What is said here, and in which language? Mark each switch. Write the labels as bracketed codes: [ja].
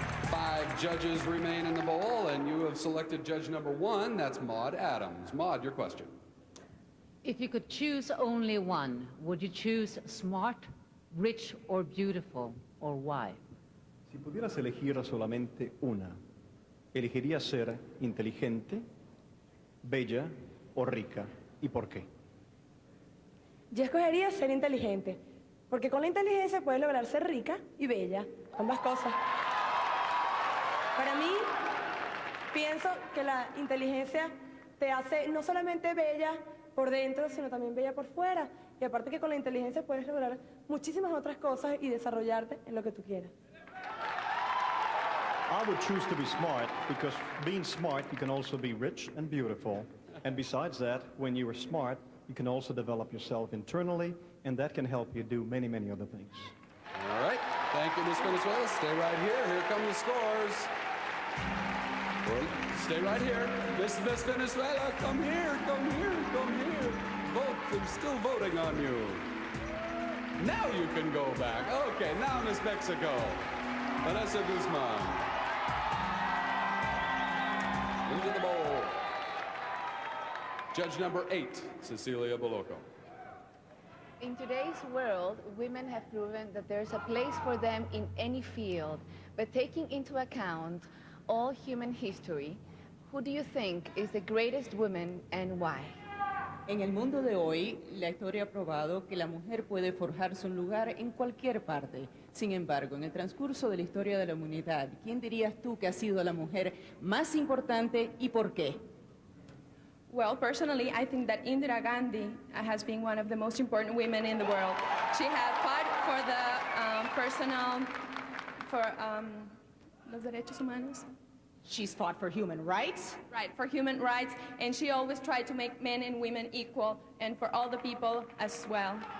[en] 5 judges remain in the bowl, and you have selected judge number 1. That's Maud Adams. Maud, your question. If you could choose only one, would you choose smart, rich, or beautiful, or why? [es] Si pudieras elegir solamente una, ¿elegirías ser inteligente, bella o rica? ¿Y por qué? Yo escogería ser inteligente, porque con la inteligencia puedes lograr ser rica y bella, ambas cosas. Para mí, pienso que la inteligencia te hace no solamente bella por dentro, sino también bella por fuera. Y aparte que con la inteligencia puedes lograr muchísimas otras cosas y desarrollarte en lo que tú quieras. [en] I would choose to be smart, because being smart, you can also be rich and beautiful. And besides that, when you are smart, you can also develop yourself internally, and that can help you do many, many other things. All right. Thank you, Miss Venezuela. Stay right here. Here come the scores. Stay right here. Miss Venezuela, come here, come here, come here. Vote. They're still voting on you. Now you can go back. Okay, now Miss Mexico, Vanessa Guzman. Into the bowl. Judge number 8, Cecilia Boloco. In today's world, women have proven that there's a place for them in any field, but taking into account all human history, who do you think is the greatest woman and why? [es] En el mundo de hoy, la historia ha probado que la mujer puede forjarse un lugar en cualquier parte. Sin embargo, en el transcurso de la historia de la humanidad, ¿quién dirías tú que ha sido la mujer más importante y por qué? [en] Well, personally, I think that Indira Gandhi has been one of the most important women in the world. She had fought for the [es] los derechos humanos. [en] She's fought for human rights. Right, for human rights, and she always tried to make men and women equal, and for all the people as well.